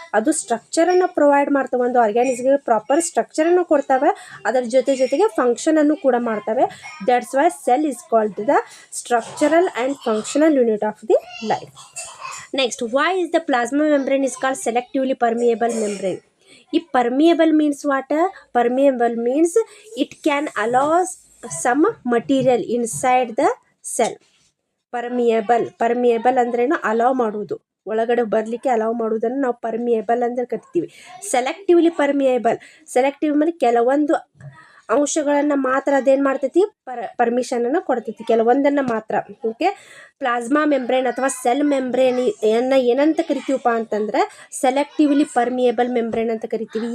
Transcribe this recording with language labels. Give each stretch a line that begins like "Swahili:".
Kannada: ಅದು ಸ್ಟ್ರಕ್ಚರನ್ನು ಪ್ರೊವೈಡ್ ಮಾಡ್ತವೆ, ಒಂದು ಆರ್ಗ್ಯಾನಿಸಮ್ಗೆ ಪ್ರಾಪರ್ ಸ್ಟ್ರಕ್ಚರನ್ನು ಕೊಡ್ತವೆ, ಅದರ ಜೊತೆಗೆ ಫಂಕ್ಷನನ್ನು ಕೂಡ ಮಾಡ್ತವೆ.
English: That's why cell is called the structural and functional unit of the life. Next, why is the plasma membrane is called selectively permeable membrane? ಈ permeable means what? Permeable means it can allow some material inside the cell.
Kannada: permeable ಅಂದ್ರೇನು? Allow ಮಾಡುವುದು, ಒಳಗಡೆ ಬರಲಿಕ್ಕೆ allow ಮಾಡುವುದನ್ನು ನಾವು permeable ಅಂತ ಕರಿತೀವಿ. Selectively permeable. Selective ಅಂದರೆ ಕೆಲವೊಂದು ಅಂಶಗಳನ್ನು ಮಾತ್ರ ಅದೇನು ಮಾಡ್ತೈತಿ ಪರ್ಮಿಷನನ್ನು ಕೊಡ್ತೈತಿ, ಕೆಲವೊಂದನ್ನು ಮಾತ್ರ. ಓಕೆ, ಪ್ಲಾಸ್ಮಾ ಮೆಂಬ್ರೇನ್ ಅಥವಾ ಸೆಲ್ ಮೆಂಬ್ರೇನ್ ಏನಂತ ಕರಿತೀವಪ್ಪ ಅಂತಂದ್ರೆ ಸೆಲೆಕ್ಟಿವ್ಲಿ ಪರ್ಮಿಯೇಬಲ್ ಮೆಂಬ್ರೇನ್ ಅಂತ ಕರಿತೀವಿ.